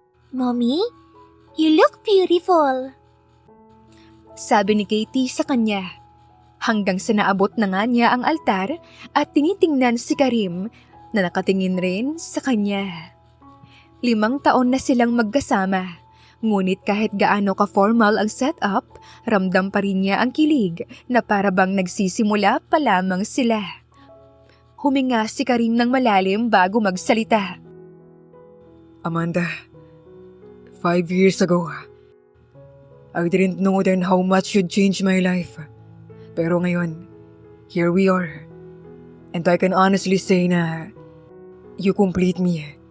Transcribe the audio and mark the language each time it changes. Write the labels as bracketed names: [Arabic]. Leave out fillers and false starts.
[English] Mommy, you look beautiful. [Filipino] Sabi ni Katie sa kanya. Hanggang sa naabot na nga niya ang altar at tinitingnan si Karim na nakatingin rin sa kanya. 5 taon na silang magkasama. Ngunit kahit gaano ka-formal ang setup, ramdam pa rin niya ang kilig na para bang nagsisimula pa lamang sila. Huminga si Karim ng malalim bago magsalita. [English] Amanda, 5 years ago, I didn't know then how much you'd change my life. [Filipino] Pero ngayon, [English] here we are. And I can honestly say na you complete me.